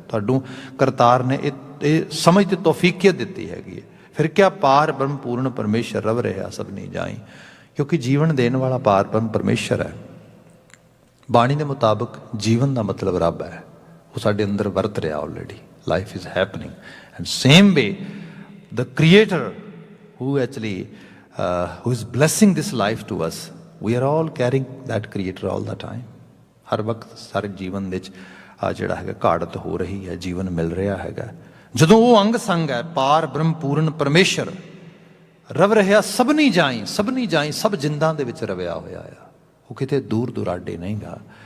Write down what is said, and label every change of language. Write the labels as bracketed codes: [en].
[pa] ਤੁਹਾਨੂੰ ਕਰਤਾਰ ਨੇ ਇਹ ਸਮਝ ਤੇ ਤੌਫੀਕੀਅਤ ਦਿੱਤੀ ਹੈਗੀ ਹੈ। ਫਿਰ ਕਿਆ ਪਾਰ ਬ੍ਰਹਮ ਪੂਰਨ ਪਰਮੇਸ਼ਰ ਰਵ ਰਿਹਾ ਸਭ ਨਹੀਂ ਜਾਈ, ਕਿਉਂਕਿ ਜੀਵਨ ਦੇਣ ਵਾਲਾ ਪਾਰ ਬ੍ਰਹਮ ਪਰਮੇਸ਼ਰ ਹੈ। ਬਾਣੀ ਦੇ ਮੁਤਾਬਕ ਜੀਵਨ ਦਾ ਮਤਲਬ ਰੱਬ ਹੈ, ਉਹ ਸਾਡੇ ਅੰਦਰ ਵਰਤ ਰਿਹਾ already. [en] Life is happening and same way the creator who actually who is blessing this life to us, we are all carrying that creator all the time। [pa] ਹਰ ਵਕਤ ਸਾਰੇ ਜੀਵਨ ਦੇ ਵਿੱਚ ਜਿਹੜਾ ਹੈਗਾ ਘਾੜਤ ਹੋ ਰਹੀ ਹੈ, ਜੀਵਨ ਮਿਲ ਰਿਹਾ ਹੈਗਾ। ਜਦੋਂ ਉਹ ਅੰਗ ਸੰਗ ਹੈ, ਪਾਰ ਬ੍ਰਹਮ ਪੂਰਨ ਪਰਮੇਸ਼ਰ ਰਵ ਰਿਹਾ ਸਭ ਨਹੀਂ ਜਾਈ, ਸਭ ਨਹੀਂ ਜਾਈ, ਸਭ ਜਿੰਦਾਂ ਦੇ ਵਿੱਚ ਰਵਿਆ ਹੋਇਆ ਆ, ਉਹ ਕਿਤੇ ਦੂਰ ਦੁਰਾਡੇ ਨਹੀਂ ਗਾ।